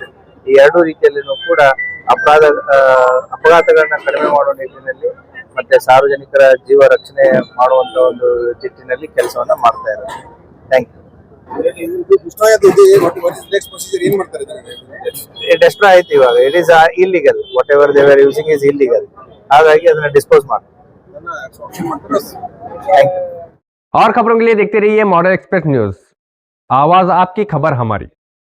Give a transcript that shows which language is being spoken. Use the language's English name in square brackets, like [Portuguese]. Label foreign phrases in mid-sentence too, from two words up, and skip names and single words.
[Kannada] ಈ 2 ರೀತಿಯಲ್ಲಿನೂ ಕೂಡ ಅಪಘಾತಗಳನ್ನ ಕಡಿಮೆ ಮಾಡುವ ನಿಟ್ಟಿನಲ್ಲಿ ಮತ್ತೆ ಸಾರ್ವಜನಿಕರ ಜೀವ ರಕ್ಷಣೆ ಮಾಡುವಂತ ಒಂದು ನಿಟ್ಟಿನಲ್ಲಿ ಕೆಲಸವನ್ನ ಮಾಡ್ತಾ ಇದ್ದಾರೆ. [English] thank you. [Kannada] ಡೆಸ್ಟ್ರಾಯ್ ಆಯ್ತು ಇವಾಗ. [English] it is illegal. what ever they are using is illegal. [Kannada] ಹಾಗಾಗಿ ಅದನ್ನ ಡಿಸ್ಪೋಸ್ ಮಾಡಿ [English] thank you. [Hindi] और खबरों के लिए देखते रहिए मॉडल एक्सप्रेस न्यूज, आवाज आपकी खबर हमारी।